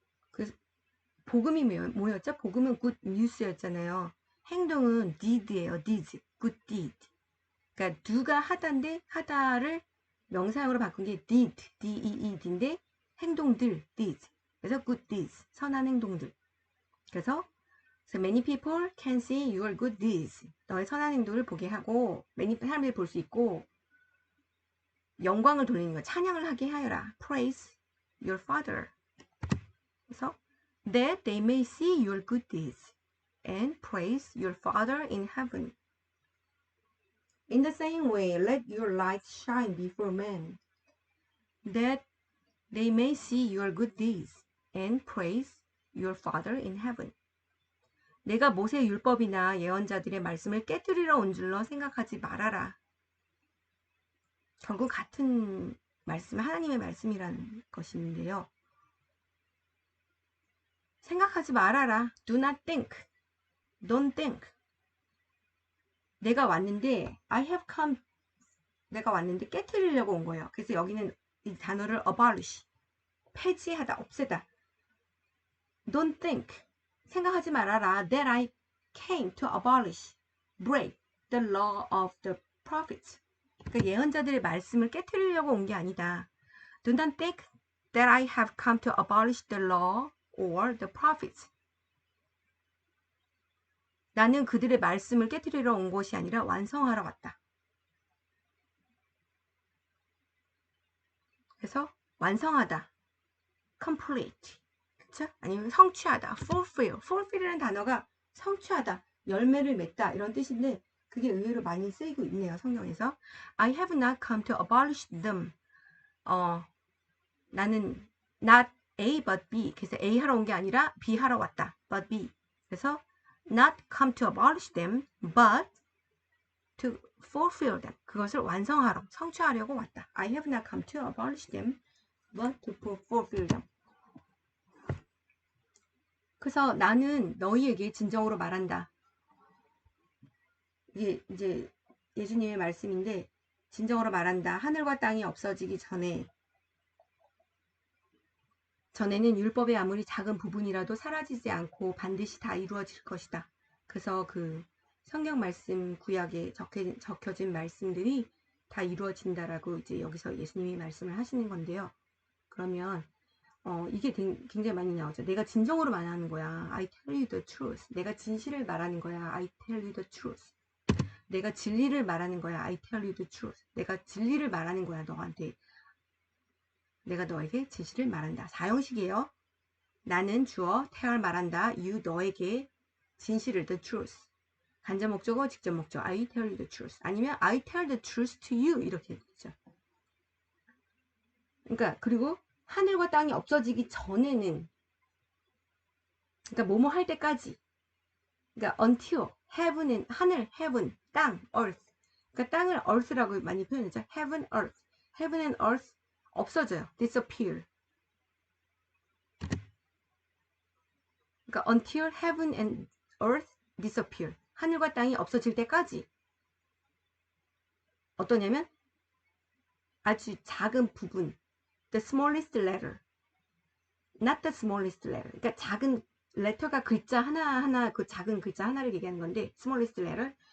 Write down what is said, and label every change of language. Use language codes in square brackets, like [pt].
[ko] 그 복음이 뭐였죠? 복음은 good news였잖아요. [en] 행동은 deed예요. deeds. good deed. [ko] 그러니까 누가 하다인데 하다를 명사형으로 바꾼 게 did, D-E-E-D인데 행동들, deeds. 그래서 good deeds, 선한 행동들. [en] 그래서 so many people can see your good deeds. [ko] 너의 선한 행동을 보게 하고 사람들이 볼 수 있고 영광을 돌리는 거, 찬양을 하게 하여라. [en] Praise your Father. 그래서 that they may see your good deeds and praise your Father in heaven. In the same way, let your light shine before men, that they may see your good deeds and praise your Father in heaven. [ko] 내가 모세 율법이나 예언자들의 말씀을 깨뜨리러 온 줄로 생각하지 말아라. 결국 같은 말씀, 하나님의 말씀이라는 것인데요. 생각하지 말아라. [en] Do not think. Don't think. [ko] 내가 왔는데 내가 왔는데 깨뜨리려고 온 거예요. 그래서 여기는 이 단어를 abolish, 폐지하다, 없애다. [en] Don't think. [ko] 생각하지 말아라. [en] That I came to abolish, break the law of the prophets. [ko] 그러니까 예언자들의 말씀을 깨뜨리려고 온 게 아니다. [en] Do not think that I have come to abolish the law or the prophets. [ko] 나는 그들의 말씀을 깨뜨리러 온 것이 아니라 완성하러 왔다. 그래서 완성하다, complete, 그쵸? 아니면 성취하다, fulfill. fulfill이라는 단어가 성취하다, 열매를 맺다 이런 뜻인데 그게 의외로 많이 쓰이고 있네요. 성경에서. [en] I have not come to abolish them. 나는 not A but B. [ko] 그래서 A 하러 온 게 아니라 B 하러 왔다. [en] but B. 그래서 not come to abolish them, but to fulfill them. [ko] 그것을 완성하러, 성취하려고 왔다. [en] I have not come to abolish them, but to fulfill them. [ko] 그래서 나는 너희에게 진정으로 말한다. 이게 이제 예수님의 말씀인데, 진정으로 말한다. 하늘과 땅이 없어지기 전에는 율법의 아무리 작은 부분이라도 사라지지 않고 반드시 다 이루어질 것이다. 그래서 그 성경 말씀 구약에 적혀진 말씀들이 다 이루어진다라고 이제 여기서 예수님이 말씀을 하시는 건데요. 그러면 이게 굉장히 많이 나오죠. 내가 진정으로 말하는 거야. [en] I tell you the truth. [ko] 내가 진실을 말하는 거야. [en] I tell you the truth. [ko] 내가 진리를 말하는 거야. [en] I tell you the truth. [ko] 내가 진리를 말하는 거야. 너한테. 내가 너에게 진실을 말한다. 사형식이에요. 나는 주어 tell 말한다. [en] you [ko] 너에게 진실을 [en] the truth. [ko] 간접 목적어, 직접 목적. [en] I tell you the truth. 아니면 I tell the truth to you [ko] 이렇게 되죠. 그러니까 그리고 하늘과 땅이 없어지기 전에는, 그러니까 뭐뭐 할 때까지. 그러니까 until heaven은 하늘, heaven, 땅, earth. 그러니까 땅을 earth라고 많이 표현하죠. [en] heaven, earth. heaven and earth 없어져요. disappear. 그러니까 until heaven and earth disappear. [ko] 하늘과 땅이 없어질 때까지. 어떠냐면 아주 작은 부분. [en] The smallest letter. Not the smallest letter. [ko] 그러니까 작은 letter가 글자 하나하나, 그 작은 글자 하나를 얘기하는 건데 [en] smallest letter.